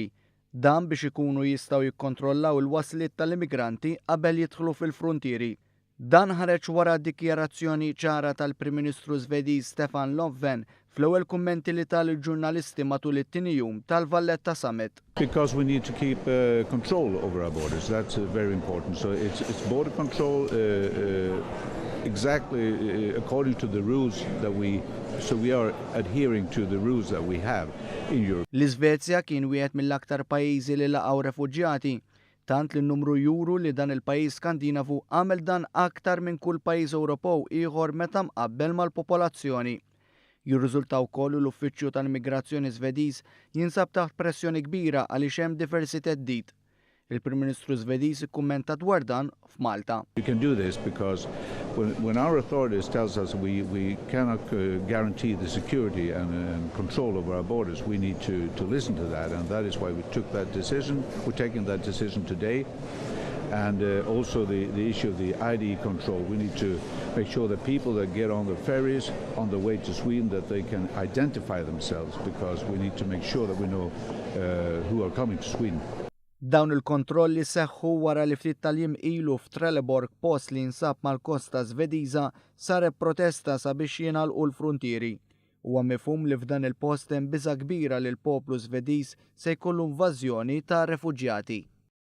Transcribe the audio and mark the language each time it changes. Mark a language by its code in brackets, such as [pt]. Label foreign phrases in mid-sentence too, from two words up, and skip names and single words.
[mt] Dan biex ikunu jistgħu jikkontrollaw il-wasliet tal-immigranti qabel jidħlu fil-fruntieri. Dan ħareġ wara dikjarazzjoni ċara tal-Prim Ministru Svediż Stefan Löfven fl-ewwel kummenti li tal-ġurnalisti matul it-tieni jum tal-Valletta Summit. [en] Because we need to keep control over our borders. That's very important. So it's border control exactly according to the rules that we are adhering to the rules that we have in Europe. [mt] L-Iżvezja kien wieħed mill-aktar pajjiżi li laqgħu refuġjati, tant li n-numru juru li dan il-pajjiż Skandinavu għamel dan aktar minn kull pajjiż Ewropew ieħor meta mqabbel mal-popolazzjoni. Jirriżultaw kollu l-Uffiċċju tal-Immigrazzjoni Svediż jinsab taħt pressjoni kbira għaliex hemm diversi theddid. Il-Prim Ministru Svediż ikkummenta dwar dan f'Malta. [en] We can do this because when our authorities tells us we cannot guarantee the security and control over our borders, we need to listen to that, and that is why we took that decision. We're taking that decision today. And also the issue of the ID control. We need to make sure that people that get on the ferries on the way to Sweden, that they can identify themselves, because we need to make sure that we know who are coming to Sweden. [mt] Dawn il-kontrolli seħħu wara li ftit tal-jiem ilu f'Trelleborg, post li nsab mal-kosta Svediża, saret protesta sabiex jingħalqu l-fruntieri. Huwa mifhum li f'dan il-post hemm biża' kbira li l-poplu Svediż se jkollu invażjoni ta' refuġjati.